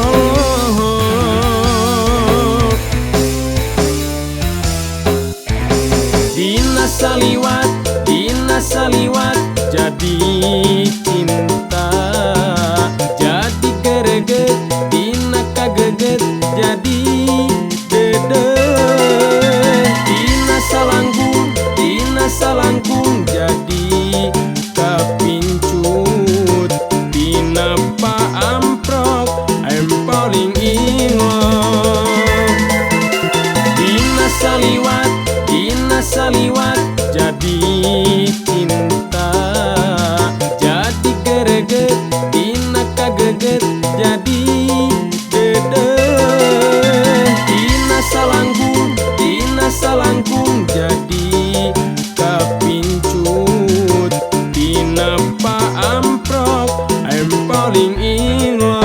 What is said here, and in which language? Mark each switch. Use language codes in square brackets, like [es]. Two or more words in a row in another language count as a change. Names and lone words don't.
[su] oh dina saliwat jadi cinta jadi gereget dina kageget jadi dedeh dina salangkung jadi kapincut dina paamprok [en] I'm falling in love. [su] Dina saliwat jadi cinta jadi gereget dina kageget jadi dedeh dina salangkung jadi kapincut dina paamprok [en] I'm falling in